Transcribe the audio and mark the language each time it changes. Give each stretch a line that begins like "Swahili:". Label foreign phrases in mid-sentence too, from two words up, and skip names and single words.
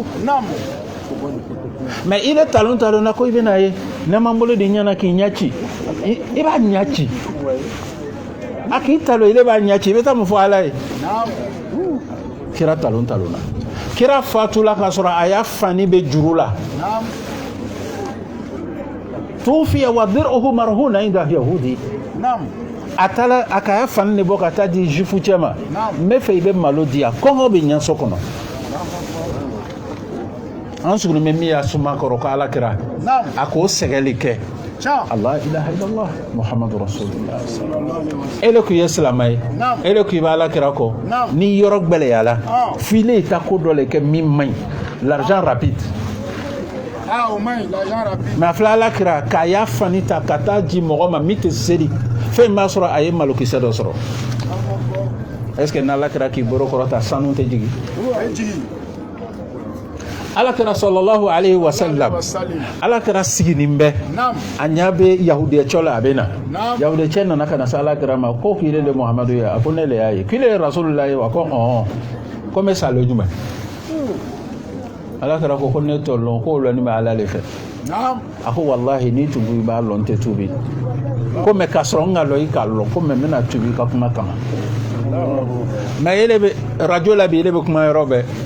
Bambara: mais i bɛ talon na ko i bɛna ye ne ma n bolo di ɲɛna k'i ɲɛ ci i b'a ɲɛ ci a k'i talon i de b'a ɲɛ ci i bɛ taa mun fɔ ala ye kira talon na kira fatula k'a sɔrɔ a y'a fani bɛ juru la
Arabic: توفي و درعه مرهونة عند يهودي
Bambara: a taara a ka fani de bɔ ka taa di jufu cɛ ma n bɛ fɛ i bɛ malo di yan kɔngɔ bɛ ɲɛ so kɔnɔ an sugulen bɛ min y'a suma kɔrɔ ko alakira a k'o sɛgɛli kɛ
Arabic: الله إله إلا الله محمد رسول الله
Bambara: ele kun ye silamɛ ye ele kun b'a alakira kɔ ni yɔrɔ gbɛlɛyala file i ta ko dɔ le kɛ min man ɲi
French: l'argent rapide
Bambara: mais a filɛ alakira k'a y'a fani ta ka taa di mɔgɔ ma min tɛ seli fɛn b'a sɔrɔ a ye malokisɛ dɔ sɔrɔ
French: est ce que
Bambara: n'alakira k'i bolo kɔrɔta sanu tɛ jigin alakira
Arabic: صلى الله عليه وسلم
Bambara: alakira siginin bɛ a ɲa bɛ yahudiyɛcɛ la a bɛ na yahudiyɛcɛ nana ka na se alakira ma ko k'ile de Muhamadu ye a ko ne le y'a ye k'ile ye rasulullah ye wa ko ko n bɛ sa lo jumɛn alakira ko ne t'o lɔn k'o lɔnni bɛ ala le fɛ a ko wallahi n'i tun ko i b'a lɔn n tɛ tubi ko mais k'a sɔrɔ n ka lɔn i k'a lɔn ko mais n bɛna tubi i ka kuma kama mais ele bɛ radio la bi ele bɛ kuma yɔrɔ bɛɛ